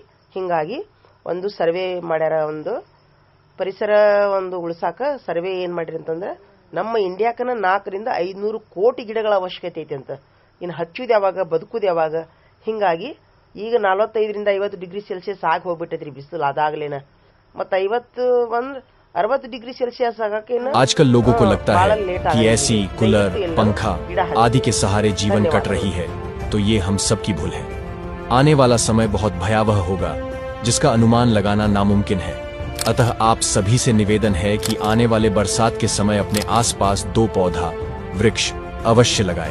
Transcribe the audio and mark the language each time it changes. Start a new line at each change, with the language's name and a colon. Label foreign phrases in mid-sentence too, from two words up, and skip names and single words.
Kannada: ಹಿಂಗಾಗಿ ಒಂದು ಸರ್ವೆ ಮಾಡ್ಯಾರ, ಒಂದು ಪರಿಸರ ಒಂದು ಉಳಿಸಾಕ ಸರ್ವೆ ಏನ್ ಮಾಡಿರಿ ಅಂತಂದ್ರೆ, ನಮ್ಮ ಇಂಡಿಯಾಕನ 400 ರಿಂದ 500 ಕೋಟಿ ಗಿಡಗಳ ಅವಶ್ಯಕತೆ ಐತೆ ಅಂತ. ಇನ್ನು ಹಚ್ಚುದು ಯಾವಾಗ, ಬದುಕುದು ಯಾವಾಗ? ಹಿಂಗಾಗಿ ಈಗ 45 ರಿಂದ 50
English: degree Celsius
Kannada: ಆಗಿ ಹೋಗ್ಬಿಟ್ಟೈತ್ರಿ ಬಿಸಿಲು. ಅದಾಗ್ಲೇನ ಮತ್ತೆ 60
English: degree Celsius
Hindi: आजकल लोगों को लगता है कि एसी, कूलर, पंखा आदि के सहारे जीवन कट रही है, तो ये हम सब की भूल है। आने वाला समय बहुत भयावह होगा, जिसका अनुमान लगाना नामुमकिन है। अतः आप सभी से निवेदन है कि आने वाले बरसात के समय अपने आसपास 2 पौधा वृक्ष अवश्य लगाएं।